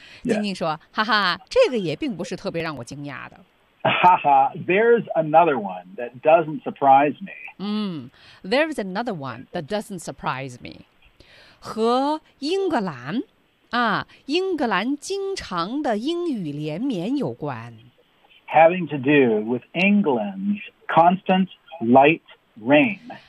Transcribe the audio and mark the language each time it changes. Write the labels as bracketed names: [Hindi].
[Chinese] 晶晶说：“哈哈，这个也并不是特别让我惊讶的。” [English] 哈哈 ，There's another one that doesn't surprise me. 嗯 ，There's another one that doesn't surprise me. [Chinese] 和英格兰啊，英格兰经常的英语连绵有关。 [English] Having to do with England's constant light rain.